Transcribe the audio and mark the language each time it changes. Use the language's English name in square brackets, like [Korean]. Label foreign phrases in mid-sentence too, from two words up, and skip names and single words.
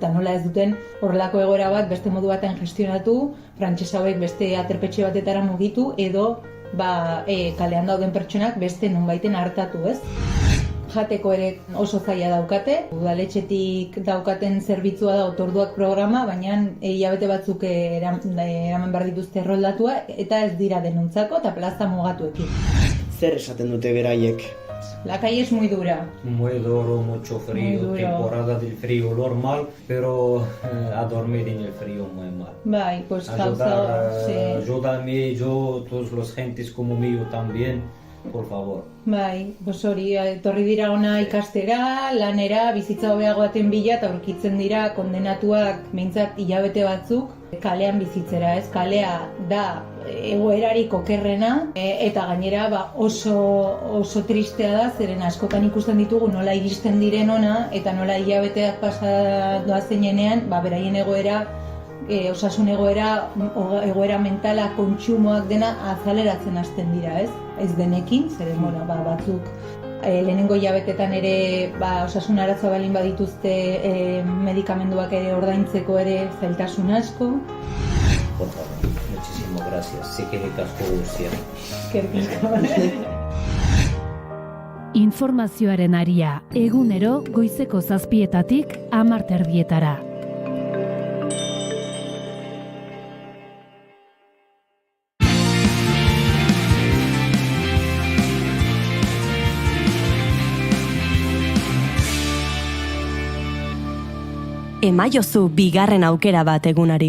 [Basque] Eta nola ez duten horrelako egoera bat beste modu baten gestionatu, frantses hauek beste aterpetxe batetara mugitu, edo kalean dauden pertsonak beste nonbaiten hartatu, ez? Jateko ere oso zaila daukate, udaletxetik daukaten zerbitzua da otorduak programa, baina hilabete batzuk eraman behar dituzte erroldatua eta ez dira denuntzako eta plaza mugatuekin. Zer esaten dute beraiek? [Spanish] La calle es muy dura. Muy duro, mucho frío, temporada del frío normal, pero a dormir en el frío muy mal. Bai, pues ayúdame yo, todos los gentes como mío también. Por favor. [Basque] Bai, hori, etorri dira ona ikastera, lanera, bizitza hobeago baten bila, eta aurkitzen dira kondenatuak behintzat hilabete batzuk kalean bizitzera, ez? Kalea da egoerarik okerrena, eta gainera oso tristea da, zeren askotan ikusten ditugu nola iristen diren ona, eta nola hilabeteak pasa doazenean, beraien egoera osasun egoera mentala, kontsumoak dena azaleratzen hasten dira, ez? Ez denekin, zeren, bueno, batzuk lehenengo hilabetetan ere osasun arazo balin badituzte medikamenduak ere ordaintzeko ere zailtasun asko. [Spanish] Por favor, muchísimas gracias. [Basque] Eskerrik asko guztiak. Eskerrik asko. Informazioaren aria, egunero goizeko 7:00 10:30. Emaiozu bigarren aukera bat egunari.